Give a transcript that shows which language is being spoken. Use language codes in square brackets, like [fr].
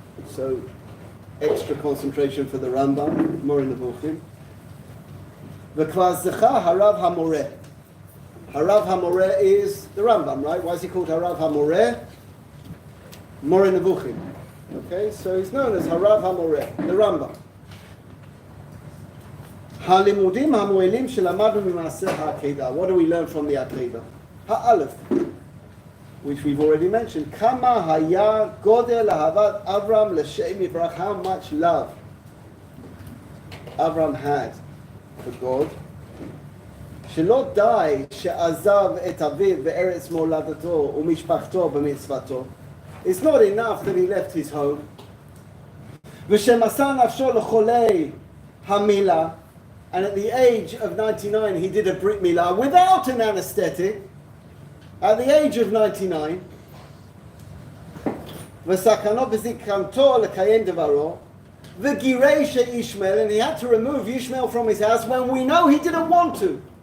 [en] So extra concentration for the Rambam, more in the Bukhim. [he] V'kvar zecha [en] harav hamoreh. Harav hamoreh is the Rambam, right? Why is he called Harav hamoreh? More in the Bukhim. Okay, so he's known as Harav hamoreh, the Rambam. [he] הלימודים המועילים שלמדנו ממעשה העקידה. [en] What do we learn from the Akedah? Ha'alef, which we've already mentioned. [he] כמה היה גודל אהבת אברהם לשם יברך, [en] how much love Abraham had for God. [he] שלא די שעזב את אביו בארץ מולדתו ומשפחתו במצוותו. [en] It's not enough that he left his home. [he] ושמסר נפשו לחולי המילה. [en] And at the age of 99, he did a Brit Milah without an anesthetic. At the age of 99, [he] וסכנו בזקנתו לקיים דברו, וגירש [en] Ishmael, and he had to remove Ishmael from his house when we know he didn't want to.